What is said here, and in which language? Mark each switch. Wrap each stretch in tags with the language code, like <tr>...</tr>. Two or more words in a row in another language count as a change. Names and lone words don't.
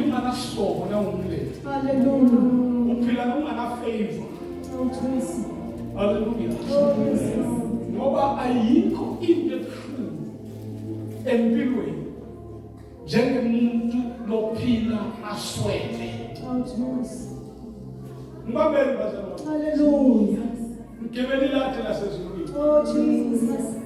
<zu>ungasihlobo na umlelo. Hallelujah. Uphila ungana favor.</zu> <en>Oh, Jesus. Hallelujah. Oh, yes, Lord.</en> <zu>Ngoba ayikho into ebuhlungu empilweni njengomuntu lophila aswele.</zu> <en>Oh, Jesus.</en> <zu>Ngibambele bazalwane. Hallelujah. Ngibele ilathi lasezulwini.</zu> <en>Oh, Jesus.</en>